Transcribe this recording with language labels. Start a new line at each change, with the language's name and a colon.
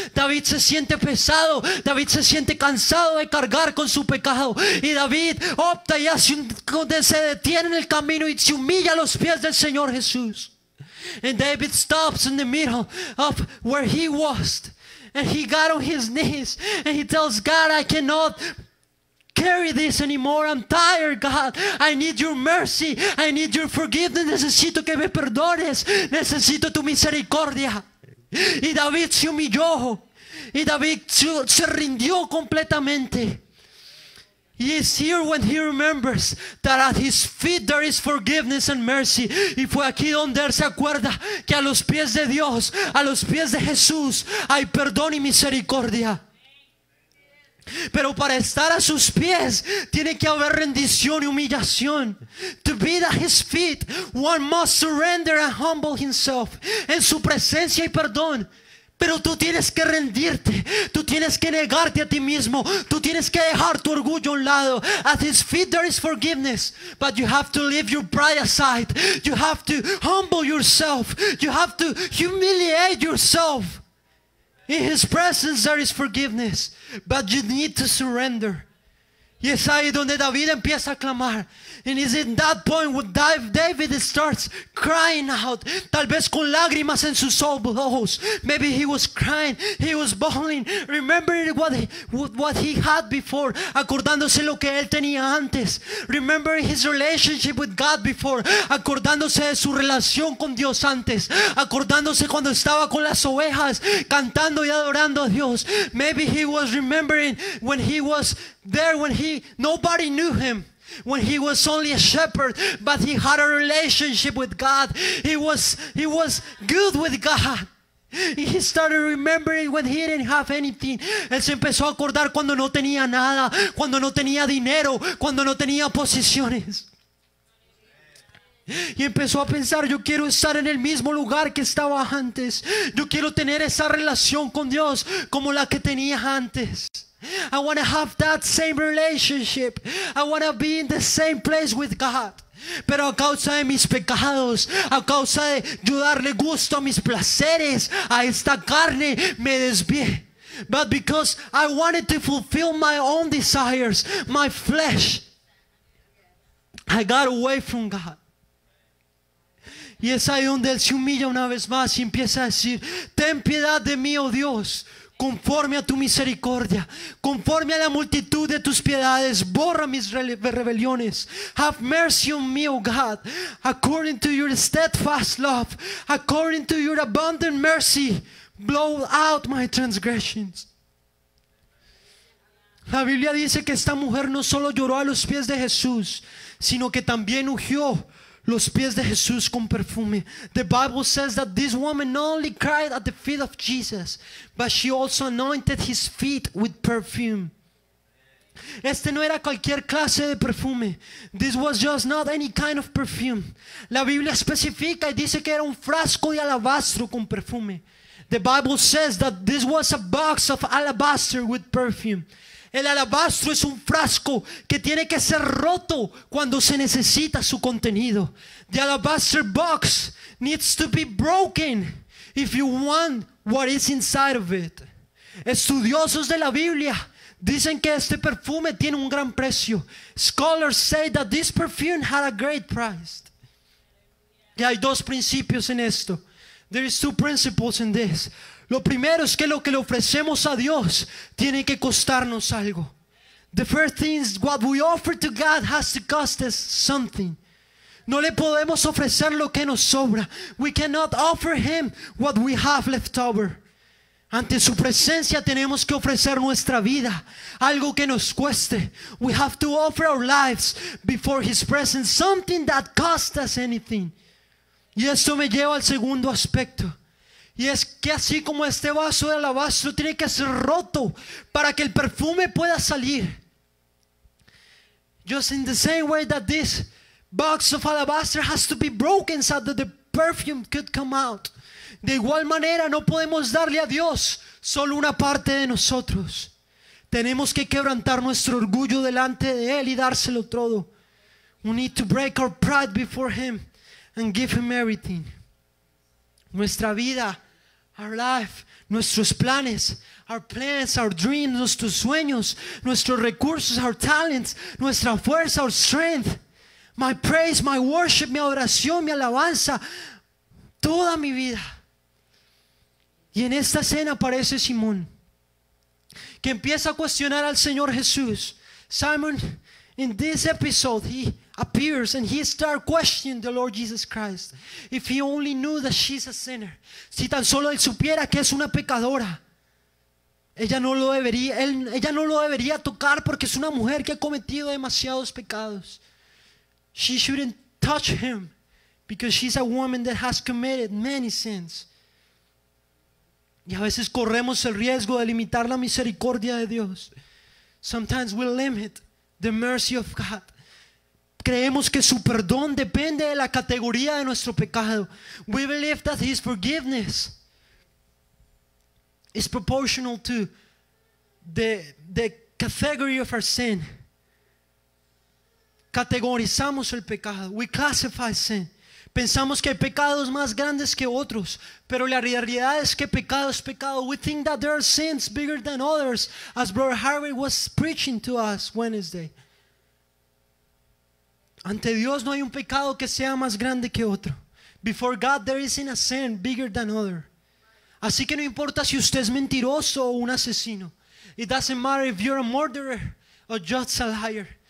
Spanish: David se siente pesado. David se siente cansado de cargar con su pecado. Y David opta y se detiene en el camino y se humilla a los pies del Señor Jesús.
English: And David stops in the middle of where he was. And he got on his knees and he tells God, I cannot carry this anymore. I'm tired, God. I need your mercy. I need your forgiveness.
Spanish: Necesito que me perdones. Necesito tu misericordia. Y David se humilló. Y David se rindió completamente.
English: He is here when he remembers that at his feet there is forgiveness and mercy.
Spanish: Y fue aquí donde él se acuerda que a los pies de Dios, a los pies de Jesús, hay perdón y misericordia. Pero para estar a sus pies tiene que haber rendición y humillación.
English: To be at his feet, one must surrender and humble himself.
Spanish: En su presencia hay perdón. Pero tú tienes que rendirte, tú tienes que negarte a ti mismo, tú tienes que dejar tu orgullo a un lado.
English: At his feet there is forgiveness, but you have to leave your pride aside. You have to humble yourself, you have to humiliate yourself. In his presence there is forgiveness, but you need to surrender.
Spanish: Y es ahí donde David empieza a clamar.
English: And it's in that point when David starts crying out.
Spanish: Tal vez con lágrimas en sus ojos.
English: Maybe he was crying, he was bawling, remembering what he had before.
Spanish: Acordándose lo que él tenía antes.
English: Remembering his relationship with God before.
Spanish: Acordándose de su relación con Dios antes. Acordándose cuando estaba con las ovejas, cantando y adorando a Dios.
English: Maybe he was remembering when he was there, when nobody knew him. When he was only a shepherd, but he had a relationship with God. He was good with God. He started remembering when he didn't have anything.
Spanish: Él se empezó a acordar cuando no tenía nada, cuando no tenía dinero, cuando no tenía posesiones. Y empezó a pensar, yo quiero estar en el mismo lugar que estaba antes. Yo quiero tener esa relación con Dios como la que tenía antes.
English: I want to have that same relationship. I want to be in the same place with God.
Spanish: Pero a causa de mis pecados, a causa de yo darle gusto a mis placeres, a esta carne, me desvié.
English: But because I wanted to fulfill my own desires, my flesh, I got away from God.
Spanish: Y es ahí donde él se humilla una vez más y empieza a decir, ten piedad de mí, oh Dios, conforme a tu misericordia, conforme a la multitud de tus piedades, borra mis rebeliones.
English: Have mercy on me, O God, according to your steadfast love, according to your abundant mercy, blow out my transgressions.
Spanish: La Biblia dice que esta mujer no solo lloró a los pies de Jesús, sino que también ungió los pies de Jesús con perfume.
English: The Bible says that this woman not only cried at the feet of Jesus, but she also anointed his feet with perfume.
Spanish: Este no era cualquier clase de perfume.
English: This was just not any kind of perfume.
Spanish: La Biblia especifica y dice que era un frasco de alabastro con perfume.
English: The Bible says that this was a box of alabaster with perfume.
Spanish: El alabastro es un frasco que tiene que ser roto cuando se necesita su contenido.
English: The alabaster box needs to be broken if you want what is inside of it.
Spanish: Estudiosos de la Biblia dicen que este perfume tiene un gran precio.
English: Scholars say that this perfume had a great price.
Spanish: Y hay dos principios en esto.
English: There is two principles in this.
Spanish: Lo primero es que lo que le ofrecemos a Dios tiene que costarnos algo.
English: The first thing is what we offer to God has to cost us something.
Spanish: No le podemos ofrecer lo que nos sobra.
English: We cannot offer Him what we have left over.
Spanish: Ante su presencia tenemos que ofrecer nuestra vida, algo que nos cueste.
English: We have to offer our lives before His presence, something that costs us anything.
Spanish: Y esto me lleva al segundo aspecto. Y es que así como este vaso de alabastro tiene que ser roto para que el perfume pueda salir.
English: Just in the same way that this box of alabaster has to be broken so that the perfume could come out.
Spanish: De igual manera no podemos darle a Dios solo una parte de nosotros. Tenemos que quebrantar nuestro orgullo delante de Él y dárselo todo.
English: We need to break our pride before Him and give Him everything.
Spanish: Nuestra vida,
English: our life,
Spanish: nuestros planes,
English: our plans, our dreams,
Spanish: nuestros sueños, nuestros recursos,
English: our talents,
Spanish: nuestra fuerza,
English: our strength, my praise, my worship,
Spanish: mi adoración, mi alabanza, toda mi vida. Y en esta escena aparece Simón, que empieza a cuestionar al Señor Jesús.
English: Simon, in this episode, he appears and he starts questioning the Lord Jesus Christ. If he only knew that she's a sinner,
Spanish: si tan solo él supiera que es una pecadora, ella no lo debería tocar porque es una mujer que ha cometido demasiados pecados.
English: She shouldn't touch him because she's a woman that has committed many sins.
Spanish: Y a veces corremos el riesgo de limitar la misericordia de Dios.
English: Sometimes we limit the mercy of God.
Spanish: Creemos que su perdón depende de la categoría de nuestro pecado.
English: We believe that His forgiveness is proportional to the category of our sin.
Spanish: Categorizamos el pecado.
English: We classify sin.
Spanish: Pensamos que hay pecados más grandes que otros, pero la realidad es que pecado es pecado.
English: We think that there are sins bigger than others, as Brother Harvey was preaching to us Wednesday.
Spanish: Ante Dios no hay un pecado que sea más grande que otro.
English: Before God there isn't a sin bigger than other.
Spanish: Así que no importa si usted es mentiroso o un asesino.
English: It doesn't matter if you're a murderer or just a liar.